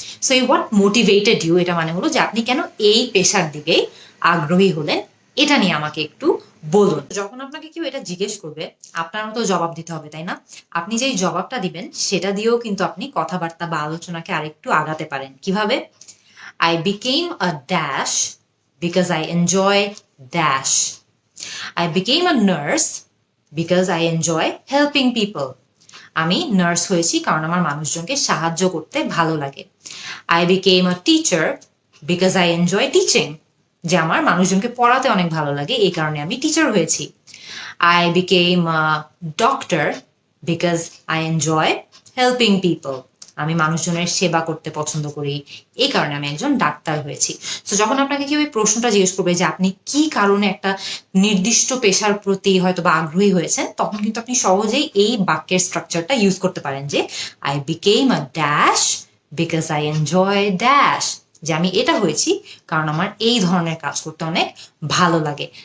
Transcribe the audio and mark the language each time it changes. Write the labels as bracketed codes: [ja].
[bn] So এই [en] what motivated you, [bn] এটা মানে হলো যে আপনি কেন এই পেশার দিকে আগ্রহী হলেন, এটা নিয়ে আমাকে একটু বলুন। যখন আপনাকে কেউ এটা জিজ্ঞেস করবে, আপনারও তো জবাব দিতে হবে, তাই না? আপনি যেই জবাবটা দিবেন সেটা দিয়েও কিন্তু আপনি কথাবার্তা বা আলোচনাকে আরেকটু আগাতে পারেন। কিভাবে? [en] I became a dash because I enjoy dash. I became a nurse because I enjoy helping people. [bn] আমি নার্স হয়েছি কারণ আমার মানুষজনকে সাহায্য করতে ভালো লাগে। [en] I became a teacher because I enjoy teaching. [bn] যে আমার মানুষজনকে পড়াতে অনেক ভালো লাগে, এই কারণে আমি টিচার হয়েছি। [en] I became a doctor because I enjoy helping people. [bn] আমি মানুষজনের সেবা করতে পছন্দ করি, এই কারণে আমি একজন ডাক্তার হয়েছি। তো যখন আপনাকে কেউ এই প্রশ্নটা জিজ্ঞেস করবে যে আপনি কি কারণে একটা নির্দিষ্ট পেশার প্রতি হয়তো বা আগ্রহী হয়েছেন, তখন কিন্তু আপনি সহজেই এই বাক্যের স্ট্রাকচারটা ইউজ করতে পারেন যে [en] I became a dash because I enjoy dash, [bn] যে আমি এটা হয়েছি কারণ আমার এই ধরনের কাজ করতে অনেক ভালো লাগে।